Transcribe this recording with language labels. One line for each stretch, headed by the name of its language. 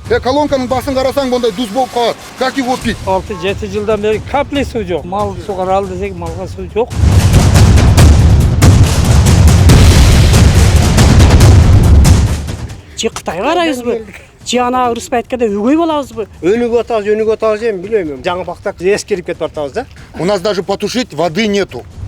Kazakh: Колонканың басын қарасаң, ондай дуз болып қалады.
Russian: Как его пить?
Kyrgyz: 6-7 жылдан бeri капли суу жок. Мал сугара ал десек малга суу жок. Же Кытайга карайбызбы? Же ана Ырысбай айткандай өгөй болобузбу? Өнүгүп атабыз эми билбейм. Жаңы Пакта эскерип кетип атабыз да.
Russian: У нас даже потушить воды нету.